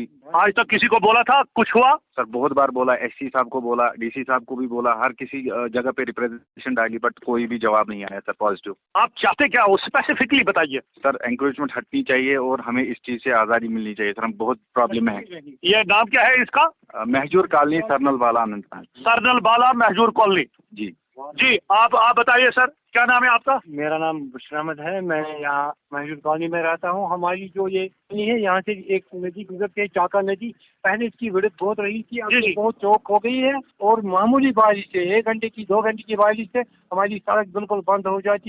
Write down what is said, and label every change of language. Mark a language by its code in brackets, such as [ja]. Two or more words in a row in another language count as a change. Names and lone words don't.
[ur] آج تک کسی کو بولا تھا کچھ ہوا؟ سر بہت بار بولا، ایس سی صاحب کو بولا، ڈی سی صاحب کو بھی بولا، ہر کسی جگہ پہ ریپرزنٹیشن ڈالی بٹ کوئی بھی جواب نہیں آیا سر پازیٹیو. آپ چاہتے کیا اسپیسیفکلی بتائیے. سر انکروچمنٹ ہٹنی چاہیے اور ہمیں اس چیز سے آزادی ملنی چاہیے سر. ہم بہت پرابلم ہے. یہ نام کیا ہے اس کا؟ مہجور کالونی سرنل بالا اننت ناگ. سرنل بالا مہجور کالونی. جی آپ بتائیے سر کیا نام ہے آپ کا؟ میرا نام بشر احمد ہے، میں یہاں مہجور کالونی میں رہتا ہوں. ہماری جو یہ ہے یہاں سے ایک ندی گزرتی ہے چاکا ندی. پہلے اس کی وڈت بہت رہی تھی، اب بہت چوک ہو گئی ہے اور معمولی بارش سے 1 گھنٹے کی 2 گھنٹے کی بارش سے ہماری سڑک بالکل بند ہو جاتی ہے.